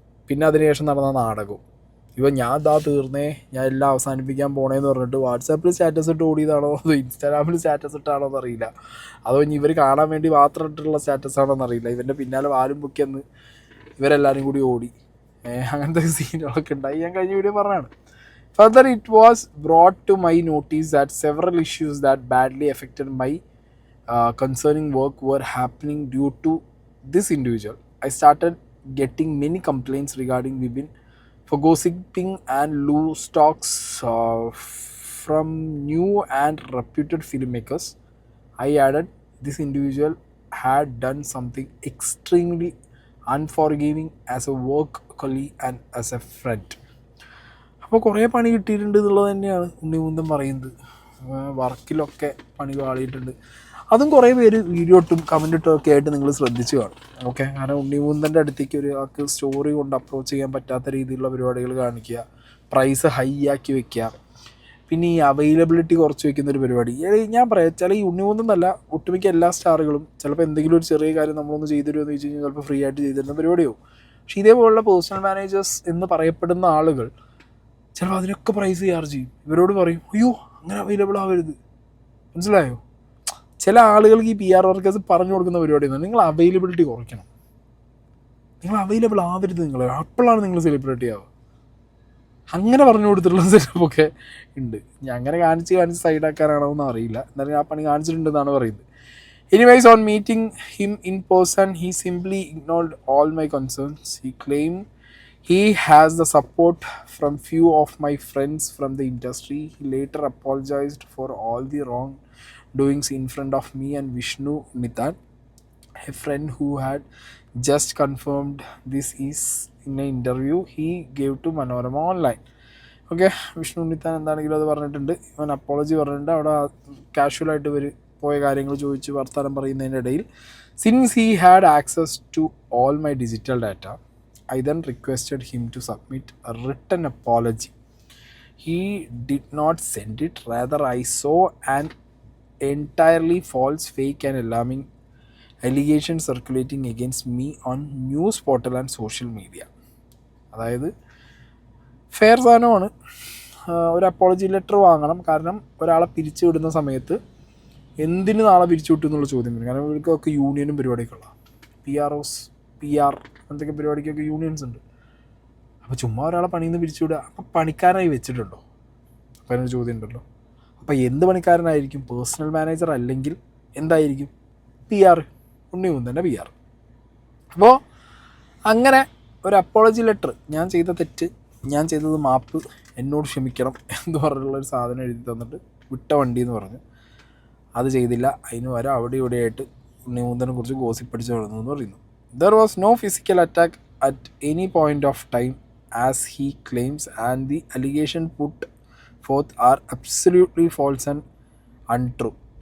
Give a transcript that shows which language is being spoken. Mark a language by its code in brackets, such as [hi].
[ml] പിന്നെ അതിനുശേഷം നടന്ന നാടകവും. ഇപ്പം ഞാൻ തീർന്നേ, ഞാൻ എല്ലാം അവസാനിപ്പിക്കാൻ പോണേന്ന് പറഞ്ഞിട്ട് വാട്സാപ്പിൽ സ്റ്റാറ്റസ് ഇട്ട് ഓടിയതാണോ അതോ ഇൻസ്റ്റാഗ്രാമിൽ സ്റ്റാറ്റസ് ഇട്ടാണോ എന്നറിയില്ല, അതോ ഇനി ഇവർ കാണാൻ വേണ്ടി മാത്രം ഇട്ടിട്ടുള്ള സ്റ്റാറ്റസ് ആണോ എന്നറിയില്ല. ഇവൻ്റെ പിന്നാലെ വാലും പൊക്കിയെന്ന് ഇവരെല്ലാവരും കൂടി ഓടി. അങ്ങനത്തെ സീനുകളൊക്കെ ഉണ്ടായി. ഞാൻ കഴിഞ്ഞ വീഡിയോ പറഞ്ഞതാണ്. [en] Further, it was brought to my notice that several issues that badly affected my concerning work were happening due to this individual. I started getting many complaints regarding Vibin for gossiping and loose talks from new and reputed filmmakers. I added, this individual had done something extremely unforgiving as a work colleague and as a friend. [ml] അപ്പോൾ കുറേ പണി കിട്ടിയിട്ടുണ്ട് എന്നുള്ളത് തന്നെയാണ് ഉണ്ണിമുന്തൻ പറയുന്നത്. വർക്കിലൊക്കെ പണി പാളിയിട്ടുണ്ട്. അതും കുറേ പേര് വീഡിയോ ഇട്ടും കമൻ്റ് ഇട്ടും ഒക്കെ ആയിട്ട് നിങ്ങൾ ശ്രദ്ധിച്ചു കാണും. ഓക്കെ, കാരണം ഉണ്ണിമുന്തൻ്റെ അടുത്തേക്ക് ഒരാൾക്ക് സ്റ്റോറി കൊണ്ട് അപ്രോച്ച് ചെയ്യാൻ പറ്റാത്ത രീതിയിലുള്ള പരിപാടികൾ കാണിക്കുക, പ്രൈസ് ഹൈ ആക്കി വെക്കുക, പിന്നെ ഈ അവൈലബിലിറ്റി കുറച്ച് വെക്കുന്ന ഒരു പരിപാടി. ഞാൻ പറയാം, ചില ഈ ഉണ്ണിമുന്തന്നല്ല ഒട്ടുമിക്ക എല്ലാ സ്റ്റാറുകളും ചിലപ്പോൾ എന്തെങ്കിലും ഒരു ചെറിയ കാര്യം നമ്മളൊന്ന് ചെയ്തു തരുമെന്ന് ചോദിച്ചു കഴിഞ്ഞാൽ ചിലപ്പോൾ ഫ്രീ ആയിട്ട് ചെയ്തു തരുന്ന പരിപാടിയോ. പക്ഷേ ഇതേപോലുള്ള പേഴ്സണൽ മാനേജേഴ്സ് എന്ന് പറയപ്പെടുന്ന ആളുകൾ ചിലപ്പോൾ അതിനൊക്കെ പ്രൈസ് ചാർജ് ചെയ്യും. ഇവരോട് പറയും, അയ്യോ അങ്ങനെ അവൈലബിൾ ആവരുത്. മനസ്സിലായോ? ചില ആളുകൾക്ക് ഈ PR വർക്കേഴ്സ് പറഞ്ഞു കൊടുക്കുന്ന പരിപാടിയാണ്, നിങ്ങൾ അവൈലബിലിറ്റി കുറയ്ക്കണം, നിങ്ങൾ അവൈലബിൾ ആവരുത്, നിങ്ങൾ അപ്പോഴാണ് നിങ്ങൾ സെലിബ്രിറ്റി ആവുക. അങ്ങനെ പറഞ്ഞു കൊടുത്തിട്ടുള്ള സെറ്റപ്പൊക്കെ ഉണ്ട്. ഞാൻ അങ്ങനെ കാണിച്ച് സൈഡാക്കാനാണോ എന്ന് അറിയില്ല, എന്നാലും ആ പണി കാണിച്ചിട്ടുണ്ടെന്നാണ് പറയുന്നത്. [en] Anyways, on meeting him in person, he simply ignored all my concerns. He claimed he has the support from few of my friends from the industry. He later apologized for all the wrongdoings in front of me and Vishnu Nithan, a friend who had just confirmed this is in an interview he gave to Manorama Online. [ml] Okay, Vishnu നിത്താൻ എന്താണെങ്കിലും അത് പറഞ്ഞിട്ടുണ്ട്. അവൻ apology പറഞ്ഞിട്ടുണ്ട്. അവിടെ കാഷ്വലായിട്ട് ഇവർ പോയ കാര്യങ്ങൾ ചോദിച്ച് വർത്തമാനം പറയുന്നതിൻ്റെ ഇടയിൽ, [en] Since he had access to all my digital data, I then requested him to submit a written apology. He did not send it. Rather, I saw an entirely false, fake and alarming allegation circulating against me on news portal and social media. [ml] അതായത് fair സാധനമാണ്, ഒരു apology letter വാങ്ങണം. കാരണം ഒരാളെ പിരിച്ചു വിടുന്ന സമയത്ത് എന്തിന് നാളെ പിരിച്ചു വിട്ടു എന്നുള്ള ചോദ്യം വരും. കാരണം ഇവർക്കൊക്കെ യൂണിയനും പരിപാടിയൊക്കെ ഉള്ള PROs, PR അങ്ങനത്തെ പരിപാടിക്കൊക്കെ യൂണിയൻസ് ഉണ്ട്. അപ്പോൾ ചുമ്മാ ഒരാളെ പണിയിൽ നിന്ന് പിരിച്ചു വിടുക, അപ്പം പണിക്കാരനായി വെച്ചിട്ടുണ്ടോ? അപ്പോൾ അതിനൊരു ചോദ്യം ഉണ്ടല്ലോ. അപ്പോൾ എന്ത് പണിക്കാരനായിരിക്കും? പേഴ്സണൽ മാനേജർ അല്ലെങ്കിൽ എന്തായിരിക്കും? PR, ഉണ്ണിമുന്തൻ്റെ PR. അപ്പോൾ അങ്ങനെ ഒരു അപ്പോളജി ലെറ്റർ, ഞാൻ ചെയ്ത തെറ്റ്, ഞാൻ ചെയ്തത് മാപ്പ്, എന്നോട് ക്ഷമിക്കണം എന്ന് പറഞ്ഞുള്ളൊരു സാധനം എഴുതി തന്നിട്ട് വിട്ട വണ്ടി എന്ന് പറഞ്ഞ് അത് ചെയ്തില്ല. അതിന് വരെ അവിടെ ഇവിടെയായിട്ട് ഉണ്ണിമുന്തനെ കുറിച്ച് ഗോസിപ്പടിച്ച് നടന്നു എന്ന് പറയുന്നു. [en] There was no physical attack at any point of time as he claims, and the allegation put forth are absolutely false and untrue.